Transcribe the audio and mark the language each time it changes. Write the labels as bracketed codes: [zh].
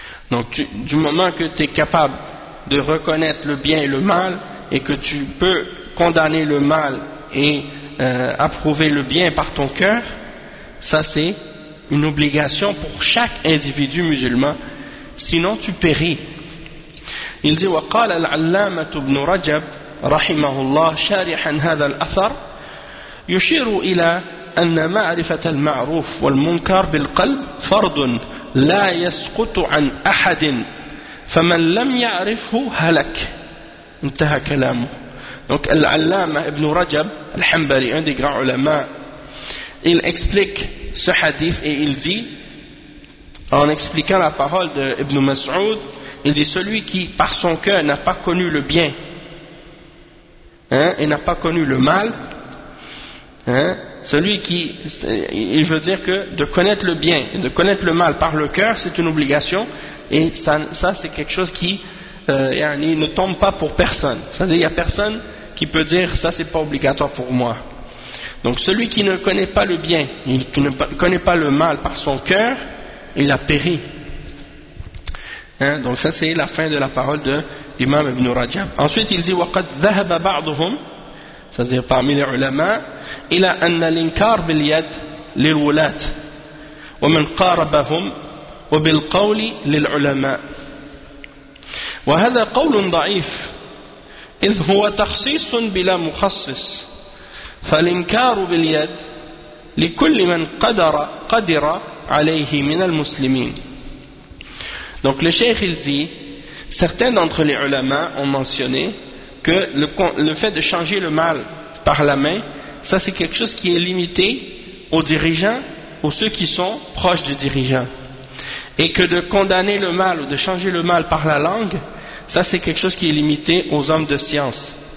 [fr] Donc du moment que tu es capable de reconnaître le bien et le mal, et que tu peux condamner le mal et approuver le bien par ton cœur, ça c'est une obligation pour chaque individu musulman, sinon tu péris. Il dit [ar] « Wa qala al-allama ibn Rajab rahimahullah shari'an hadha al-athar yushiru ila أن معرفة المعروف والمنكر بالقلب فرض لا يسقط عن أحد فمن لم يعرفه هلك انتهى كلامه. [fr] Donc العلامة ابن رجب الحنبلي un des grands ulama, il explique ce hadith et il dit, en expliquant la parole d'Ibn Mas'ud, il dit celui qui par son cœur n'a pas connu le bien, hein, et n'a pas connu le mal, hein, celui qui, il veut dire que de connaître le bien et de connaître le mal par le cœur, c'est une obligation, et ça c'est quelque chose qui ne tombe pas pour personne. C'est-à-dire qu'il n'y a personne qui peut dire ça c'est pas obligatoire pour moi. Donc celui qui ne connaît pas le bien, qui ne connaît pas le mal par son cœur, il a péri. Hein? Donc ça c'est la fin de la parole de l'imam Ibn Rajab. Ensuite il dit [ar] وَقَدْ ذَهَبَ بَعْضُهُمْ, [fr] c'est-à-dire parmi les ulama, [ar] إلى أن الإنكار باليد للولاة ومن قاربهم وبالقول للعلماء وهذا قول ضعيف إذ هو تخصيص بلا مخصص فالإنكار باليد لكل من قدر عليه من المسلمين. [fr] Donc le cheikh il dit, certains d'entre les ulama ont mentionné que le fait de changer le mal par la main, ça c'est quelque chose qui est limité aux dirigeants ou ceux qui sont proches du dirigeant, et que de condamner le mal ou de changer le mal par la langue, ça c'est quelque chose qui est limité aux hommes de science.